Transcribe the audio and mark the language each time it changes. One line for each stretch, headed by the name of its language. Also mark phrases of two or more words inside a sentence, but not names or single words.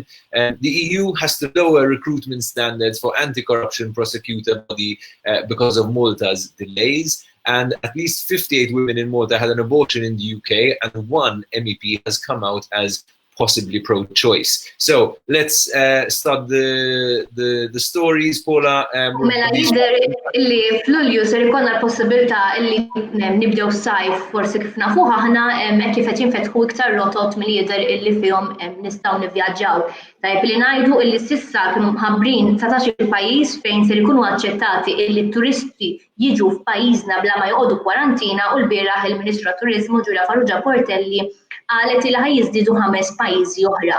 English: The EU has to lower recruitment standards for anti-corruption prosecutor body because of Malta's delays. And at least 58 women in Malta had an abortion in the UK, and 1 MEP has come out as possibly pro-choice. So let's start the stories, Paula.
Maltese: Mela jidher illi f'Lulju ser ikollna l-possibilità illi nibdew s-sajf forsi kif nafuha aħna hekk kif qed jinfetħu iktar rotot milli jidher illi fihom nistgħu nivvjaġġaw. Tajjeb li ngħidu illi s'issa kienu mħabbrin 19 pajjiż fejn ser ikunu aċċettati illi t-turisti jiġu f'pajjiżna bla ma joqogħdu kwarantina u l-bieraħ il-Ministru tat-Turiżmu Giulia Farrugia Portelli qalet li ħajjiżdiedu 5 pajjiżi oħra.